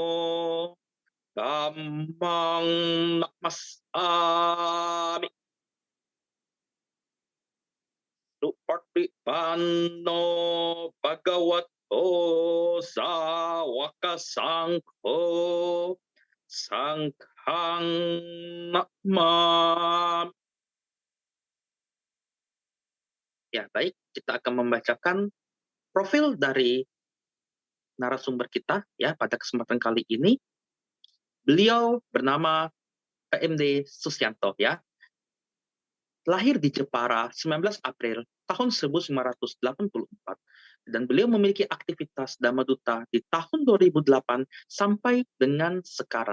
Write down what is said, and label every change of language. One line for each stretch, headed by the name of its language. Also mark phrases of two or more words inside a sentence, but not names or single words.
Pali: Dhammang Namasami Supartipanno Bhagavato Sawaka Sangho Sanghang Namami.
Indonesian: Ya, baik, kita akan membacakan profil dari narasumber kita ya pada kesempatan kali ini. Beliau bernama PMD Susianto ya. Lahir di Jepara 19 April tahun 1984 dan beliau memiliki aktivitas Dhamma Duta di tahun 2008 sampai dengan sekarang.